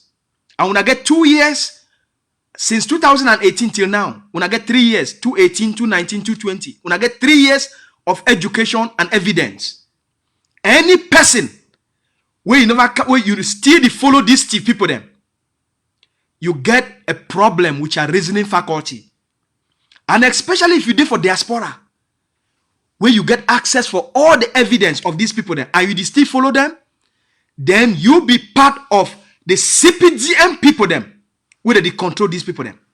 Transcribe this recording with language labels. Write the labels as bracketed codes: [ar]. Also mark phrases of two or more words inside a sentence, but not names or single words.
[pcm] And una get 2 years since 2018 till now. Una get 3 years, 2018, 2019, 2020. Una get 3 years of education and evidence. Any person where you still follow these people them, you get a problem with your reasoning faculty. And especially if you did for diaspora, where you get access for all the evidence of these people then, and you still follow them, then you be part of the CPDM people them, where they control these people them.